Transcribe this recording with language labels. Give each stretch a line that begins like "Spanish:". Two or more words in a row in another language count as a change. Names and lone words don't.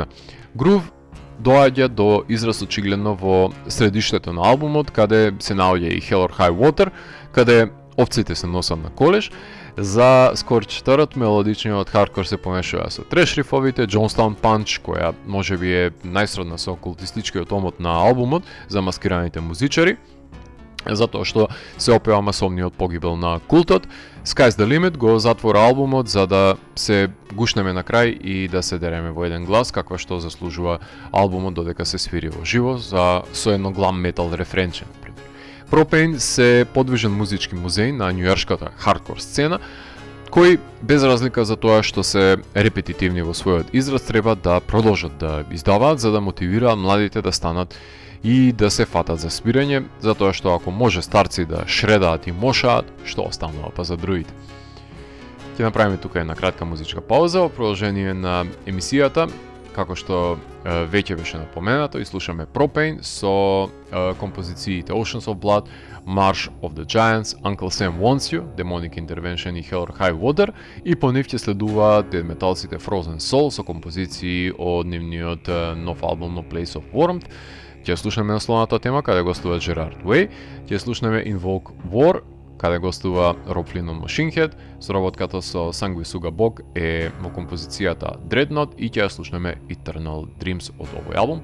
Macedonian: Грув доаѓа до израз очигледно во средиштето на албумот, каде се наоѓа и Hell or High Water, каде овците се носат на колеш. За Scorched Earth мелодичниот хардкор се помешува со треш рифовите, Jonestown Punch, која можеби е најсродна со окултистичкиот омот на албумот за маскираните музичари, затоа што се опева масовниот погибел на култот. Sky's the Limit го затвора албумот за да се гушнеме на крај и да се дереме во еден глас, каква што заслужува албумот додека се свири во живо со едно глам метал рефренче. Propane се подвижен музички музеј на њујоршката хардкор сцена, кои без разлика за тоа што се репетитивни во својот израз треба да продолжат да издаваат за да мотивираат младите да станат и да се фатат за свирење, затоа што ако може старци да шредаат и мошаат, што останува па за другите. Ќе направиме тука една кратка музичка пауза во продолжение на емисијата, како што веќе беше напоменато, и слушаме Propane со композициите Oceans of Blood, March of the Giants, Uncle Sam Wants You, Demonic Intervention и Hell or High Water, и по нив ќе следуваат дедметалците Frozen Soul со композиции од нивниот нов албум No Place of Warmth. Ќе слушнеме насловната тема каде гостува Gerard Way, ќе слушнеме Invoke War каде гостува Rob Flynn од Machine Head, соработката со Sanguisuga Bog е во композицијата Dreadnought и ќе слушнеме Eternal Dreams од овој албум.